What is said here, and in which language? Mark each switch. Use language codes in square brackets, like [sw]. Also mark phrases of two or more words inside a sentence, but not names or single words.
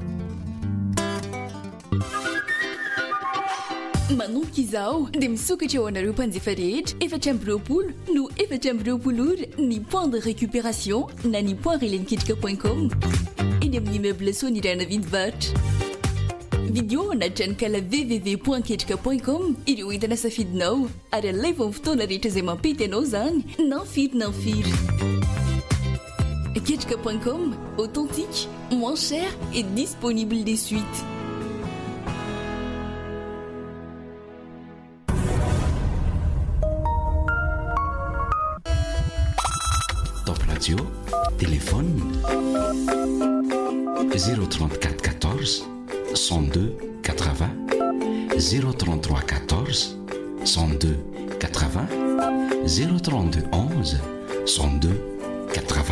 [mg] Manomboka izao dia misokatra eo anareo mpanjifa rehetra 420 no 420 ny [fr] point de récupération [mg] na ny point releniketrika.com eny amin'ny immeuble sonirana vindivarotra. Vidéo anatrany kala www.ketrika.com ireo entana safidinao ary alaivo amin'ny fotoana rehetra izay mampety anao zany na firy. [fr] Ketrika.com, authentique, moins cher et disponible de suite. Téléphone 034 14 102 80, 033 14 102 80, 032 11 102 80.